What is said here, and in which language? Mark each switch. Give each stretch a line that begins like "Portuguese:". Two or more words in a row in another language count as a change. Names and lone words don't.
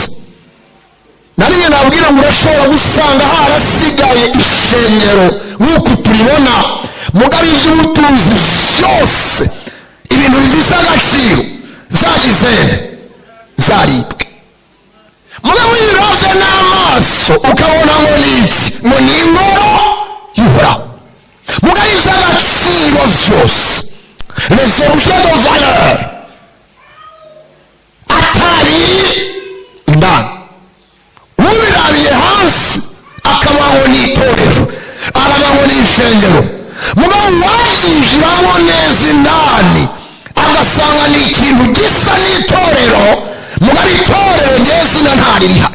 Rundi: Nariye nabwira ngo urashobora gusanga harasigaye ishengero nk'uko turibona, mugabo iz'ubutunzi vyose, ibintu bifise agaciro zagizene zaribwe. Mugabo wiravye n'amaso ukabona ngo niki, ngo ni ingoro y'Uhoraho. Mugabo ivy'agaciro vyose,
French: les objets de valeur,
Rundi: atari indani. Ubirabiye hasi akabaho n'itorero, arabaho n'ishengero, mugabo wayinjiramo neza indani agasanga ni ikintu gisa n'itorero, mugabo itorero nyezina ntari rihari.